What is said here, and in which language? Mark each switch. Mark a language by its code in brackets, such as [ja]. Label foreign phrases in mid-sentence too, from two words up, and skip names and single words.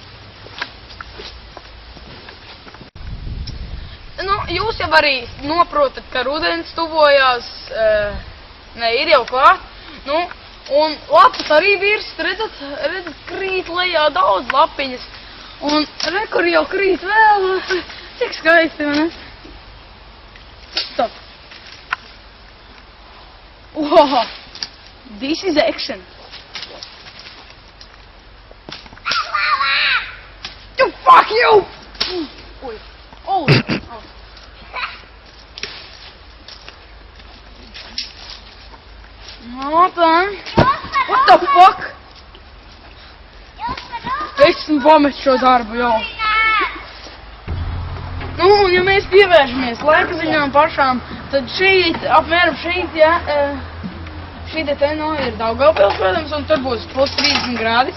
[lv] Jūs jau arī noprotat, ka rudens tuvojās, ir jau klāt. Un lapas arī virs, redzat, krīt lejā daudz lapiņas. Un kur jau krīt vēl, cik skaisti, vai ne? [en] Stop. Wow, this is action. You fuck you! Oi, oh. What the fuck? [lv] Esmu pamet šo darbu jau. Un ja mēs pievēršamies laika ziņām pašām, tad šeit, apmēram šeit, šī te ir Daugavpils, protams, un tur būs plus 30 grādi.